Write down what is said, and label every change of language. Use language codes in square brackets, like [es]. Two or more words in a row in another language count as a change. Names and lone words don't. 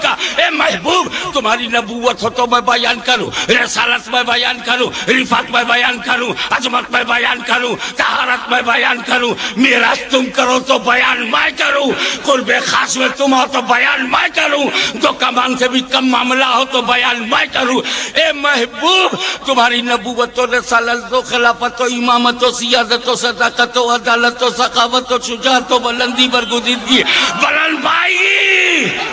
[ur] اے محبوب، تمہاری نبوت ہو تو میں بیان کروں، رسالت میں بیان کروں، رفعت میں بیان کروں، عظمت میں بیان کروں، طہارت میں بیان کروں. میراث تم کرو تو بیان میں کروں، قرب خاص میں تم ہو تو بیان میں کروں، تو کمان سے بھی کم معاملہ ہو تو بیان میں کروں. اے محبوب، تمہاری نبوت و رسالت و خلافت و امامت و سیادت و صداقت و عدالت و سخاوت و شجاعت و بلندی برگزیدگی بلند بھائی.